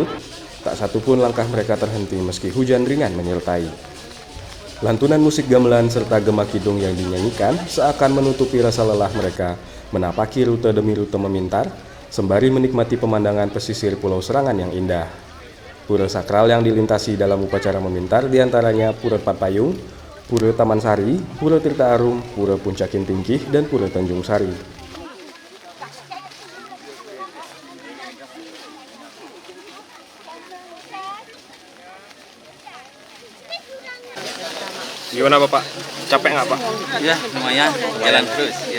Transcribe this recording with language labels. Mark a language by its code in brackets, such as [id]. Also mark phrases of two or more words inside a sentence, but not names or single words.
[id] Tak satu pun langkah mereka terhenti meski hujan ringan menyertai. Lantunan musik gamelan serta gema kidung yang dinyanyikan seakan menutupi rasa lelah mereka menapaki rute demi rute memintar, sembari menikmati pemandangan pesisir Pulau Serangan yang indah. Pura sakral yang dilintasi dalam upacara memintar diantaranya Pura Patpayung, Pura Taman Sari, Pura Tirta Arum, Pura Puncakin Tingkih, dan Pura Tanjung Sari. Gimana Bapak? Capek nggak Pak? Ya lumayan, jalan terus. Ya.